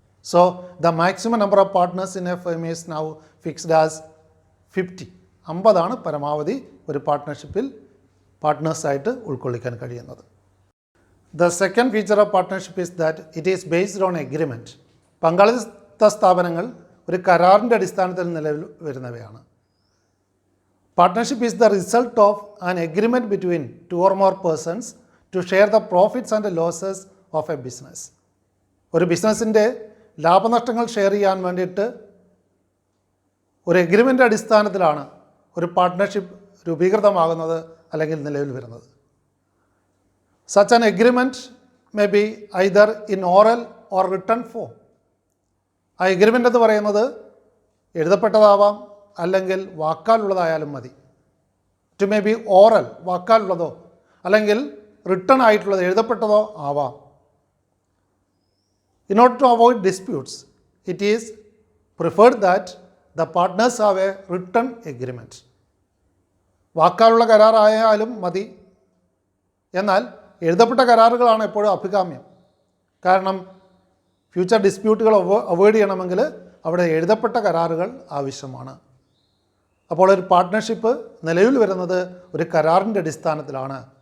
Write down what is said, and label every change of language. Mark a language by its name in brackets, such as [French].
[English] So the maximum number of partners in a firm is now fixed as 50. [Malayalam] 50 പരമാവധി ഒരു പാർട്ട്ണർഷിപ്പിൽ പാർട്ട്നേഴ്സായിട്ട് ഉൾക്കൊള്ളിക്കാൻ കഴിയുന്നത്. [English] The second feature of partnership is that it is based on agreement. [Malayalam] പങ്കാളിത്ത സ്ഥാപനങ്ങൾ ഒരു കരാറിൻ്റെ അടിസ്ഥാനത്തിൽ നിലവിൽ വരുന്നവയാണ്. [English] Partnership is the result of an agreement between 2 or more persons to share the profits and losses of a business. [Malayalam] ഒരു ബിസിനസ്സിൻ്റെ ലാഭനഷ്ടങ്ങൾ share ചെയ്യാൻ വേണ്ടിയിട്ട് ഒരു എഗ്രിമെൻ്റ് അടിസ്ഥാനത്തിലാണ് ഒരു പാർട്ട്ണർഷിപ്പ് രൂപീകൃതമാകുന്നത് അല്ലെങ്കിൽ നിലവിൽ വരുന്നത്. [English] Such an agreement may be either in oral or written form. [Malayalam] ആ എഗ്രിമെൻ്റ് എന്ന് പറയുന്നത് എഴുതപ്പെട്ടതാവാം, അല്ലെങ്കിൽ വാക്കാലുള്ളതായാലും മതി. [English] it may be oral, [Malayalam] വാക്കാലുള്ളതോ, അല്ലെങ്കിൽ റിട്ടൺ ആയിട്ടുള്ളത് എഴുതപ്പെട്ടതോ ആവാം. [English] In order to avoid disputes, it is preferred that the partners have a written agreement. [Malayalam] വാക്കാലുള്ള കരാറായാലും മതി, എന്നാൽ എഴുതപ്പെട്ട കരാറുകളാണ് എപ്പോഴും അഭികാമ്യം. കാരണം ഫ്യൂച്ചർ ഡിസ്പ്യൂട്ടുകൾ അവോയ്ഡ് ചെയ്യണമെങ്കിൽ അവിടെ എഴുതപ്പെട്ട കരാറുകൾ ആവശ്യമാണ്. അപ്പോൾ ഒരു പാർട്ട്ണർഷിപ്പ് നിലവിൽ വരുന്നത് ഒരു കരാറിൻ്റെ അടിസ്ഥാനത്തിലാണ്.